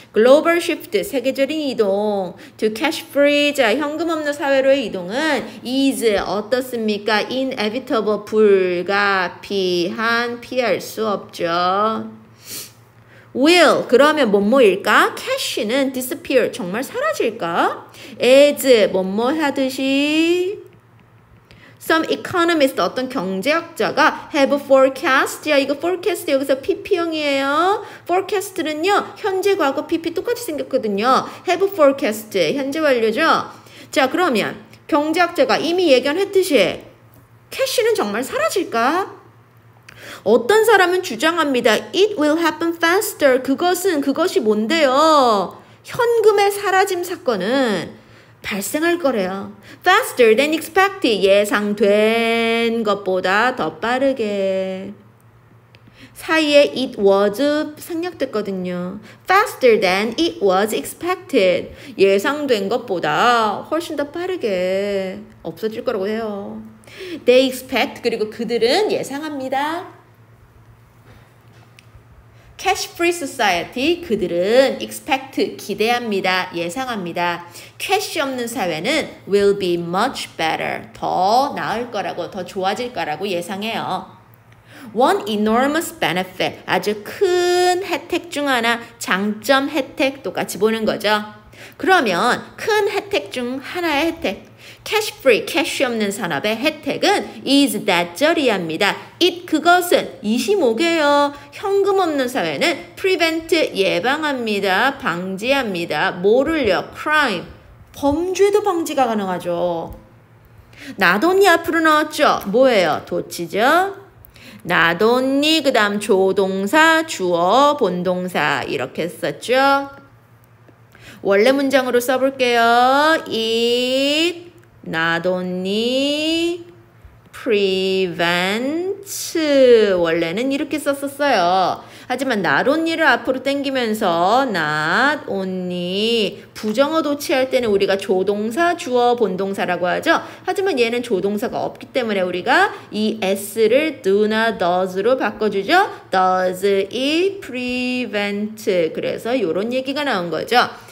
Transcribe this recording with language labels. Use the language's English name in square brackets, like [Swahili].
[Korean] global shift, 세계적인 이동. to cash free, 자, 현금 없는 사회로의 이동은 is 어떻습니까? inevitable, 불가피한, 피할 수 없죠. will, 그러면 뭐뭐일까? cash는 disappear, 정말 사라질까? as, 뭐뭐 하듯이. [English] Some economists, [Korean] 어떤 경제학자가 [English] have forecast. [Korean] 야, 이거 forecast 여기서 PP형이에요. forecast는요, 현재, 과거, PP 똑같이 생겼거든요. [English] have forecast, [Korean] 현재 완료죠. 자, 그러면 경제학자가 이미 예견했듯이 캐시는 정말 사라질까? 어떤 사람은 주장합니다. [English] It will happen faster. [Korean] 그것이 뭔데요? 현금의 사라짐 사건은 발생할 거래요. [English] Faster than expected. [Korean] 예상된 것보다 더 빠르게. 사이에 it was 생략됐거든요. [English] Faster than it was expected. [Korean] 예상된 것보다 훨씬 더 빠르게 없어질 거라고 해요. They expect, 그리고 그들은 예상합니다. [English] Cash free society, [Korean] 그들은 [English] expect, [Korean] 기대합니다. 예상합니다. 캐시 없는 사회는 [English] will be much better, [Korean] 더 나을 거라고, 더 좋아질 거라고 예상해요. One enormous benefit, 아주 큰 혜택 중 하나, 장점, 혜택 똑같이 보는 거죠. 그러면 큰 혜택 중 하나의 혜택, cash free, 캐시 없는 산업의 혜택은 is that절이합니다. it, 그것은 25개요. 현금 없는 사회는 prevent, 예방합니다. 방지합니다. 뭐를요? crime, 범죄도 방지가 가능하죠. not only 앞으로 넣었죠. 뭐예요? 도치죠. not only, 그 다음 조동사, 주어, 본동사 이렇게 했었죠. 원래 문장으로 써볼게요. [English] It not only prevents, [Korean] 원래는 이렇게 썼었어요. 하지만 not only를 앞으로 당기면서 not only, 부정어 도치할 때는 우리가 조동사, 주어, 본동사라고 하죠. 하지만 얘는 조동사가 없기 때문에 우리가 이 s를 do나 does로 바꿔주죠. [English] Does it prevent, [Korean] 그래서 이런 얘기가 나온 거죠.